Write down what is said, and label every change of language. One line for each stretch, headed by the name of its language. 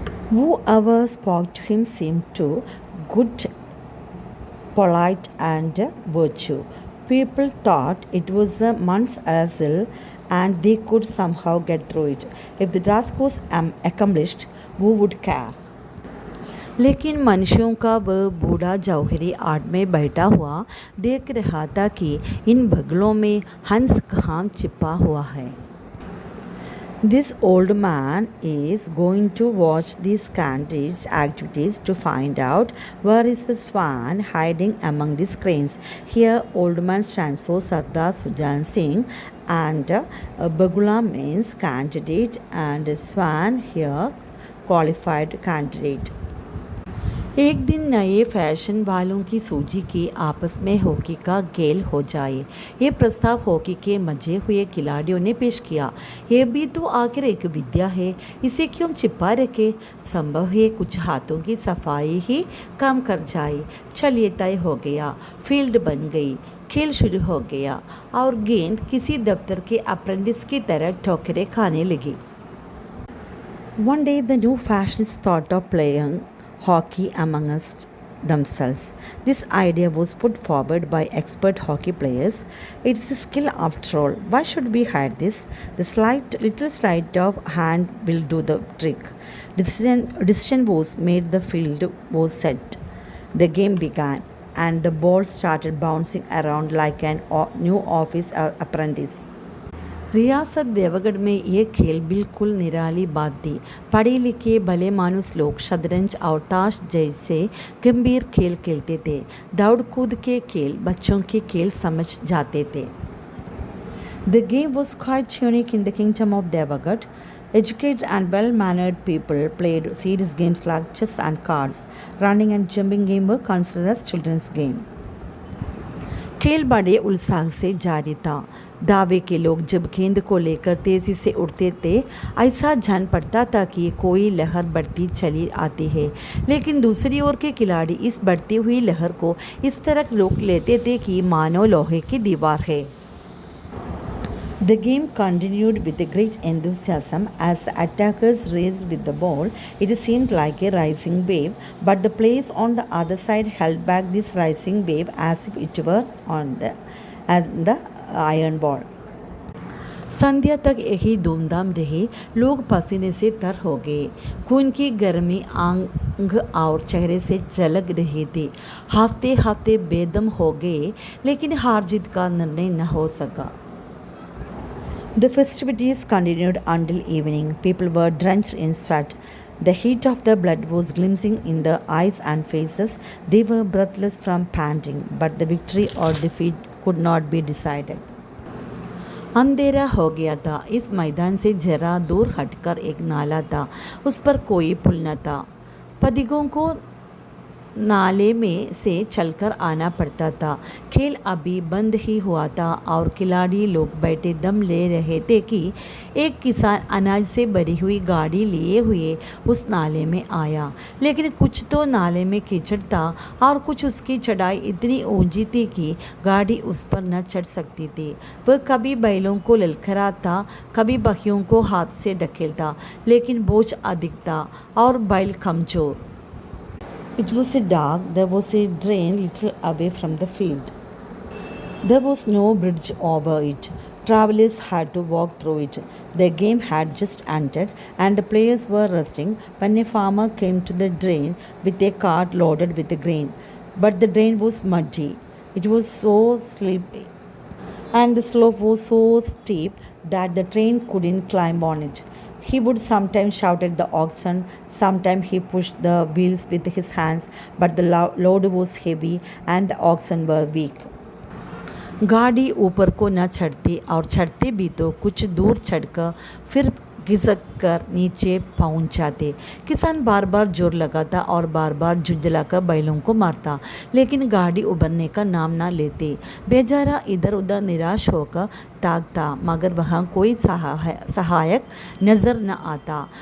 English: Whoever spoke to him seemed to good, polite, and virtue. People thought it was a month's assault and they could somehow get through it. If the task was accomplished, who would care?
Hindi: लेकिन मनुष्यों का वह बूढ़ा जौहरी art में बैठा हुआ देख रहा था कि इन बगलों में हंस कहाँ छिपा हुआ है।
English: This old man is going to watch these candidates' activities to find out where is the swan hiding among these cranes. Here, old man stands for Sardar Sujan Singh, and Bagula means candidate, and swan here qualified candidate.
Hindi: एक दिन नए fashion वालों की सूची की आपस में hockey का खेल हो जाए, ये प्रस्ताव हॉकी के मजे हुए खिलाड़ियों ने पेश किया। ये भी तो आखिर एक विद्या है, इसे क्यों छिपा रखे। संभव है कुछ हाथों की सफाई ही काम कर जाए। चलिए तय हो गया, फील्ड बन गई, खेल शुरू हो गया और गेंद किसी दफ्तर के अप्रेंटिस की तरह ठोकरें खाने लगी।
English: One day the new fashionists thought of playing hockey amongst themselves. This idea was put forward by expert hockey players. It's a skill after all. Why should we hide this? The little sleight of hand will do the trick. Decision was made. The field was set. The game began, and the ball started bouncing around like an new office apprentice.
Hindi: रियासत देवगढ़ में ये खेल बिल्कुल निराली बात थी। पढ़े लिखे भले मानुस लोग शतरंज और ताश जैसे गंभीर खेल खेलते थे। दौड़ कूद के खेल बच्चों के खेल समझ जाते थे।
English: The game was quite unique in the kingdom of Devagad. Educated and well-mannered people played serious games like chess and cards. Running and jumping game were considered as children's game.
Hindi: खेल बड़े उत्साह से जारी था। दावे के लोग जब गेंद को लेकर तेज़ी से उड़ते थे, ऐसा जान पड़ता था कि कोई लहर बढ़ती चली आती है। लेकिन दूसरी ओर के खिलाड़ी इस बढ़ती हुई लहर को इस तरह रोक लेते थे कि मानो लोहे की दीवार है।
English: The game continued with great enthusiasm as the attackers raced with the ball. It seemed like a rising wave, but the players on the other side held back this rising wave as if it were as the iron ball.
Hindi: संध्या तक यही धूमधाम रही। लोग पसीने से तर हो गए। खून की गर्मी आंग और चेहरे से झलक रही थी। हफ्ते हफ्ते बेदम हो गए, लेकिन हार जीत का निर्णय न हो सका।
English: The festivities continued until evening. People were drenched in sweat. The heat of the blood was glistening in their eyes and faces. They were breathless from panting, but the victory or defeat could not be decided.
Hindi: अंधेरा हो गया था। इस मैदान से जरा दूर हटकर एक नाला था। उस पर कोई पुल न था। पथिकों को नाले में से चलकर आना पड़ता था। खेल अभी बंद ही हुआ था और खिलाड़ी लोग बैठे दम ले रहे थे कि एक किसान अनाज से भरी हुई गाड़ी लिए हुए उस नाले में आया। लेकिन कुछ तो नाले में कीचड़ था और कुछ उसकी चढ़ाई इतनी ऊंची थी कि गाड़ी उस पर न चढ़ सकती थी। वह कभी बैलों को ललखराता, कभी बखियों को हाथ से ढकेलता, लेकिन बोझ अधिक था और बैल कमजोर।
English: It was dark. There was a drain little away from the field. There was no bridge over it. Travelers had to walk through it. The game had just ended and the players were resting when a farmer came to the drain with a cart loaded with grain. But the drain was muddy. It was so slippery and the slope was so steep that the train couldn't climb on it. He would sometimes shout at the oxen, sometimes he pushed the wheels with his hands, but the load was heavy and the oxen were weak.
Hindi: गाड़ी ऊपर को न चढ़ती और चढ़ते भी तो कुछ दूर चढ़कर फिर घिसक कर नीचे पहुंच जाते। किसान बार बार जोर लगाता और बार बार झुंझलाकर बैलों को मारता, लेकिन गाड़ी उबरने का नाम ना लेते। बेचारा इधर उधर निराश होकर ताकता, मगर वहाँ कोई सहायक नज़र न आता।